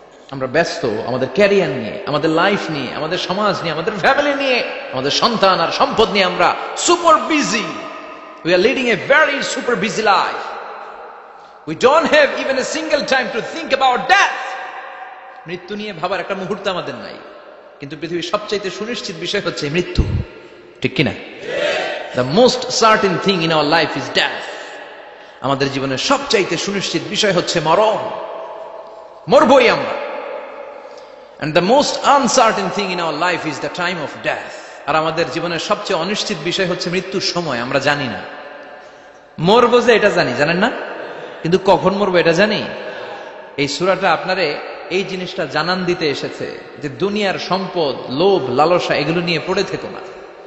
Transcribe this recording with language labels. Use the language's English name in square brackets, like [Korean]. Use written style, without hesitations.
[Bangla] আমরা ব্যস্ত আমাদের ক্যারিয়ার নিয়ে, আমাদের লাইফ নিয়ে, আমাদের সমাজ নিয়ে, আমাদের ফ্যামিলি নিয়ে, আমাদের সন্তান আর সম্পদ নিয়ে আমরা super busy. [English] We are leading a very super busy life. We don't have even a single time to think about death. [Bangla] মৃত্যু নিয়ে ভাবার একটা মুহূর্ত আমাদের নাই। কিন্তু পৃথিবীর সবচাইতে সুনিশ্চিত বিষয় হচ্ছে মৃত্যু, ঠিক কিনা? [English] The most certain thing in our life is death. [Bangla] আমাদের জীবনের সবচাইতে সুনিশ্চিত বিষয় হচ্ছে মরণ, মরবই আমরা। [English] And the most uncertain thing in our life is the time of death. [Bangla] আর আমাদের জীবনের সবচেয়ে অনিশ্চিত বিষয় হচ্ছে মৃত্যুর সময়। আমরা জানি না। মরবো যে এটা জানি, জানেন না? কিন্তু কখন মরবো এটা জানি? এই সূরাটা আপনারে এই জিনিসটা জানান দিতে এসেছে যে দুনিয়ার সম্পদ, লোভ, লালসা এগুলো নিয়ে পড়ে থেকো না।